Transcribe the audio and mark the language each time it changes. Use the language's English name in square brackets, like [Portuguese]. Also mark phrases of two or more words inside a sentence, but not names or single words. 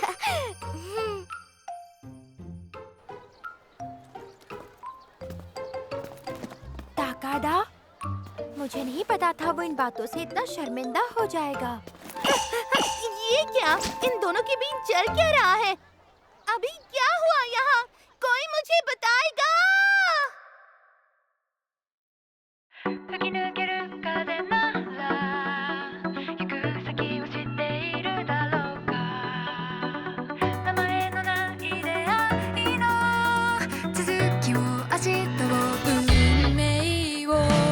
[Hindi] ताकादा, मुझे नहीं पता था वो इन बातों से इतना शर्मिंदा हो जाएगा। ये क्या? इन दोनों के बीच चल क्या रहा है? अभी क्या हुआ यहाँ? कोई मुझे बताएगा? [Japanese] 吹き抜ける風なら行く先を知っているだろうか名前のない出会いの続きを明日を運命を